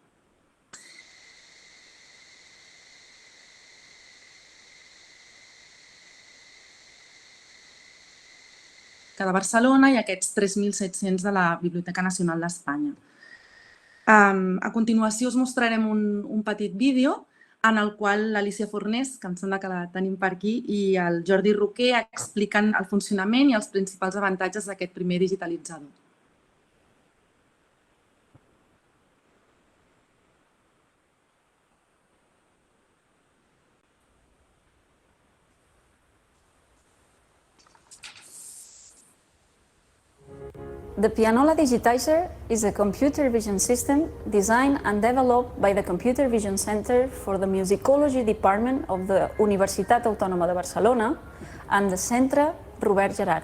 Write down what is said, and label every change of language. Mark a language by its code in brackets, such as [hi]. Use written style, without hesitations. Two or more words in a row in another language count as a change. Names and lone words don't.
[ca] De Barcelona i aquests 3.700 de la Biblioteca Nacional d'Espanya. A continuació us mostrarem un petit vídeo en el qual l'Alícia Fornés, que em sembla que la tenim per aquí, i el Jordi Roquer expliquen el funcionament i els principals avantatges d'aquest primer digitalitzador. [en] The Pianola Digitizer is a computer vision system designed and developed by the Computer Vision Center for the Musicology Department of the Universitat Autònoma de Barcelona and the Centre Robert Gerhard.